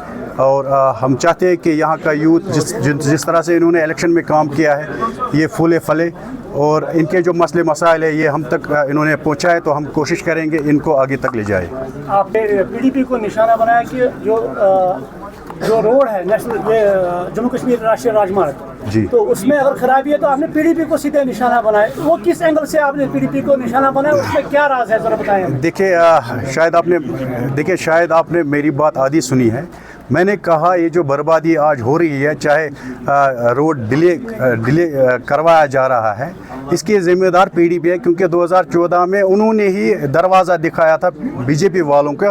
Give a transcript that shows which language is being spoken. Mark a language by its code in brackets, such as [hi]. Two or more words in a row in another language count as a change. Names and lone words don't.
[ur] اور ہم چاہتے ہیں کہ یہاں کا یوتھ جس طرح سے انہوں نے الیکشن میں کام کیا ہے یہ پھولے پھلے, اور ان کے جو مسئلے مسائل ہیں یہ ہم تک انہوں نے پہنچائے تو ہم کوشش کریں گے ان کو آگے تک لے جائے. آپ نے PDP کو نشانہ بنایا کہ جو روڈ ہے نیشنل جموں کشمیر راشٹریہ راجمارگ جی, تو اس میں اگر خرابی ہے تو آپ نے PDP کو سیدھے نشانہ بنایا. وہ کس اینگل سے آپ نے PDP کو نشانہ بنایا, اس میں کیا راز ہے ذرا بتائیں. دیکھیے شاید آپ نے میری بات آدھی سنی ہے. میں نے کہا یہ جو بربادی آج ہو رہی ہے, چاہے [en] road delay [ur] کروایا جا رہا ہے, اس کی ذمہ دار PDP ہے کیونکہ 2014 میں انہوں نے ہی دروازہ دکھایا تھا BJP والوں کا.